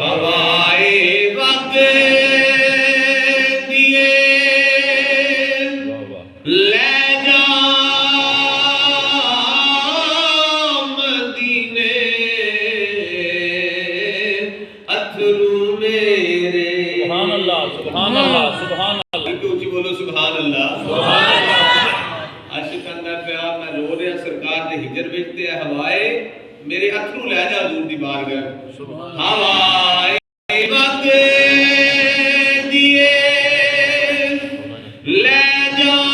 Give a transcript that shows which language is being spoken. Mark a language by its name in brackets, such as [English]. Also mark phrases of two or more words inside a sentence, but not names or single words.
[Punjabi] ہوائے وقت لے جا مدینے اتھرو میرے. [Arabic] سبحان الله سبحان الله سبحان الله. [Punjabi] اچی بولو [Arabic] سبحان الله. [Punjabi] عاشقاں دا پیار میں رو رہیا سرکار دے ہجر وچ تے ہوائے میرے اتھرو لے جا حضور دی بارگاہ. ہوائے وقت دیے لے جا